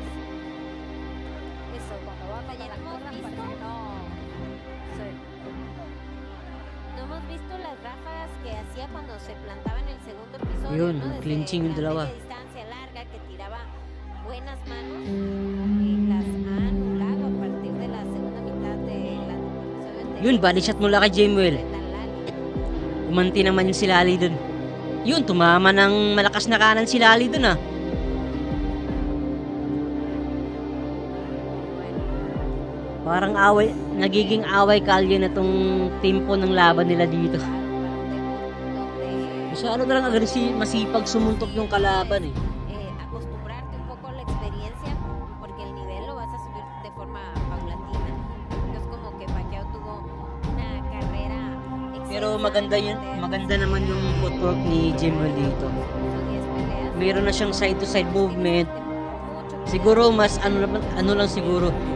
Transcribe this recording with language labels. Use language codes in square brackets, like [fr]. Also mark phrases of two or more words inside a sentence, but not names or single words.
[es] Eso cuando va a fallar hemos visto no hemos visto las ráfagas que hacía cuando se plantaba en el segundo episodio. [tl] Yun, [es] ¿no? Desde [tl] clinching yung [es] la [tl] dalawa. [es] media distancia larga que tiraba buenas manos y las ha anulado a partir de la segunda mitad de la episodio anterior. [tl] Yun, [en] body shot [tl] mula kay Jemuel. Umanti naman yung si Lali dun. Yun, tumama ng malakas na kanan si Lali dun ah. Parang away, nagiging away kalye na tong tempo ng laban nila dito. Masyado na lang masipag sumuntok yung kalaban eh. [es] Acostumbrarte un poco a la experiencia porque el nivel lo vas a subir de forma paulatina. Es como que Pacquiao tuvo una carrera excelsa. [tl] Pero maganda naman yung footwork ni Jemuel dito. Meron na siyang [en] side to side movement. [tl] Siguro mas ano lang siguro.